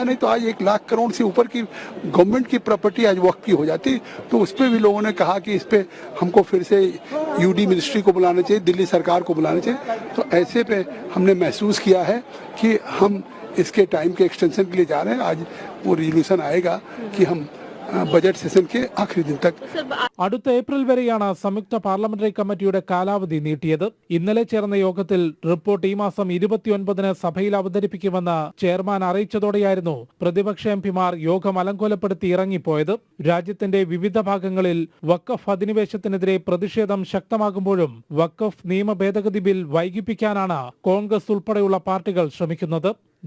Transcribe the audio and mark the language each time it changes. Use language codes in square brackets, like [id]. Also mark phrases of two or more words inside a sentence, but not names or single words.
[hi] नहीं तो आज 1 लाख करोड़ से ऊपर की गवर्नमेंट की प्रॉपर्टी आज वक्त की हो जाती. तो उस पर भी लोगों ने कहा कि इस पे हमको फिर से यूडी मिनिस्ट्री को बुलाना चाहिए, दिल्ली सरकार को बुलाना चाहिए. तो ऐसे पे हमने महसूस किया है कि हम इसके टाइम के एक्सटेंशन के लिए जा रहे हैं. आज वो रिजोल्यूशन आएगा कि हम [en] budget session [hi] के आखिरी दिन तक. [ml] അടുത്ത ഏപ്രിൽ വരെയാണ് സംയുക്ത പാർലമെന്ററി കമ്മിറ്റിയുടെ കാലാവധി നീട്ടിയത്. ഇന്നലെ ചേർന്ന യോഗത്തിൽ റിപ്പോർട്ട് ഈ മാസം 29-ന് സഭയിൽ അവതരിപ്പിക്കുമെന്ന് ചെയർമാൻ അറിയിച്ചതോടെയായിരുന്നു പ്രതിപക്ഷ എംപിമാർ യോഗം അലങ്കോലപ്പെടുത്തി ഇറങ്ങിപ്പോയത്. രാജ്യത്തിന്റെ വിവിധ ഭാഗങ്ങളിൽ വഖഫ് അധിനിവേശത്തിനെതിരെ പ്രതിഷേധം ശക്തമാകുമ്പോഴും വഖഫ് നിയമ ഭേദഗതി ബിൽ വൈകിപ്പിക്കാനാണ് കോൺഗ്രസ് ഉൾപ്പെടെയുള്ള പാർട്ടികൾ ശ്രമിക്കുന്നത്.